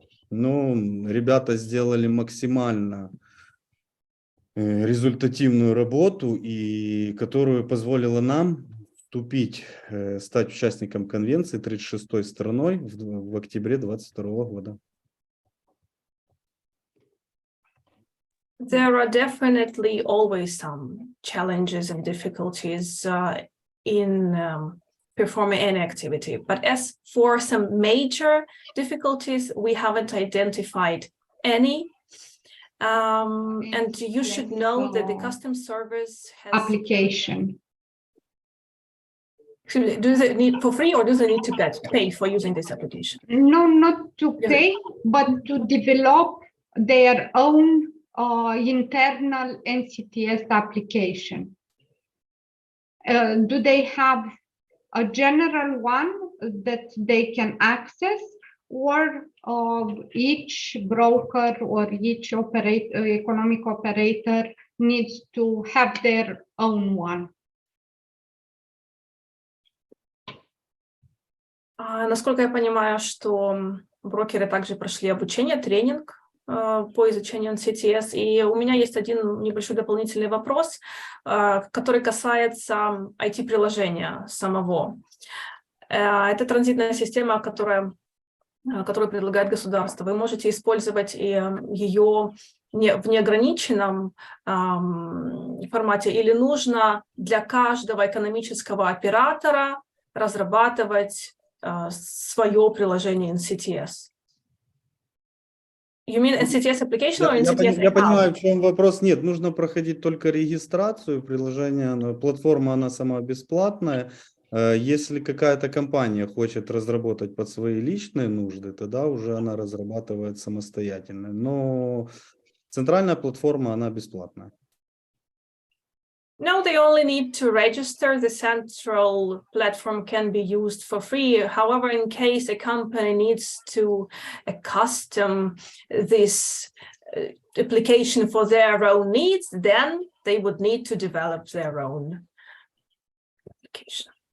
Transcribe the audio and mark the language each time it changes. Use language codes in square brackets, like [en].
[ru] Но ребята сделали максимально результативную работу, и которую позволила нам вступить, стать участником конвенции 36-й страной в октябре 2022 года. [en] There are definitely always some challenges and difficulties in performing any activity. But as for some major difficulties, we haven't identified any. And you should know that the customs service has application. Excuse me, do they need for free or do they need to pay for using this application? No, not to pay, but to develop their own internal NCTS application. Do they have a general one that they can access, or each broker or each economic operator needs to have their own one? [ru] Насколько я понимаю, что брокеры также прошли обучение, тренинг по изучению NCTS. И у меня есть один небольшой дополнительный вопрос, который касается IT-приложения самого. Это транзитная система, которую предлагает государство. Вы можете использовать ее в неограниченном формате, или нужно для каждого экономического оператора разрабатывать свое приложение NCTS? [en] You mean NCTS application or NCTS account? [ru] Я понимаю, в чем вопрос. Нет, нужно проходить только регистрацию приложения. Платформа, она сама бесплатная. Если какая-то компания хочет разработать под свои личные нужды, тогда уже она разрабатывает самостоятельно. Но центральная платформа, она бесплатная. [en] No, they only need to register. The central platform can be used for free. However, in case a company needs to custom this application for their own needs, then they would need to develop their own application.